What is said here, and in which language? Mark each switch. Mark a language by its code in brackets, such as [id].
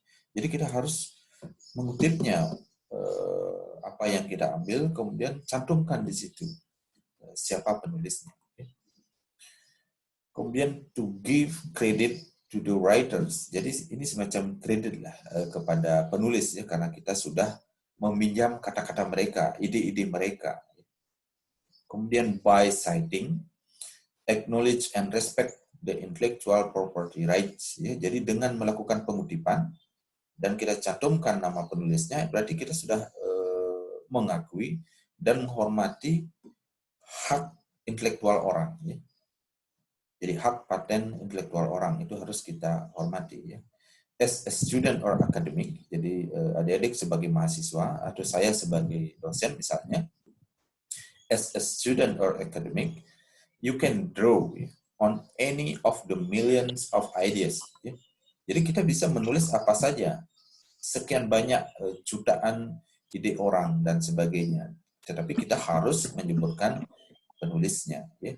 [id] Jadi kita harus mengutipnya apa yang kita ambil, kemudian cantumkan di situ siapa penulisnya. [en] Kemudian to give credit to the writers. [id] Jadi ini semacam kredit lah kepada penulis ya, karena kita sudah meminjam kata-kata mereka, ide-ide mereka. [en] Kemudian by citing, acknowledge and respect the intellectual property rights. Ya. [id] Jadi dengan melakukan pengutipan dan kita cantumkan nama penulisnya, berarti kita sudah mengakui dan menghormati hak intelektual orang. Ya. Jadi hak paten intelektual orang itu harus kita hormati. Ya. [en] As a student or academic, [id] jadi adik-adik sebagai mahasiswa atau saya sebagai dosen misalnya, [en] as a student or academic, you can draw on any of the millions of ideas. [id] Jadi kita bisa menulis apa saja, sekian banyak jutaan ide orang dan sebagainya. Tetapi kita harus menyebutkan penulisnya.